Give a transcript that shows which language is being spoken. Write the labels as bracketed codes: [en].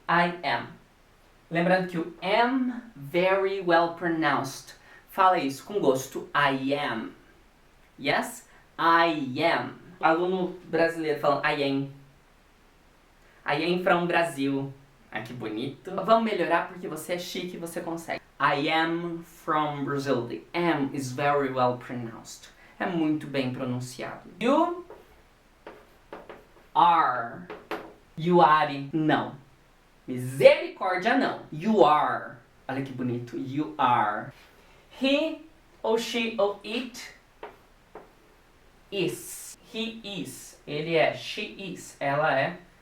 [en] I am. [pt] Lembrando que o am, [en] very well pronounced. [pt] Fala isso com gosto. [en] I am. Yes? I am. [pt] Aluno brasileiro falando [en] I am. I am from Brasil. [pt] Ah, que bonito. Vamos melhorar porque você é chique e você consegue. [en] I am from Brazil. The am is very well pronounced. [pt] É muito bem pronunciado. [en] You are. You are. Não. [pt] Misericórdia não. [en] You are. [pt] Olha que bonito. You are. [en] He ou she ou it is. He is. [pt] Ele é. [en] She is. [pt] Ela é.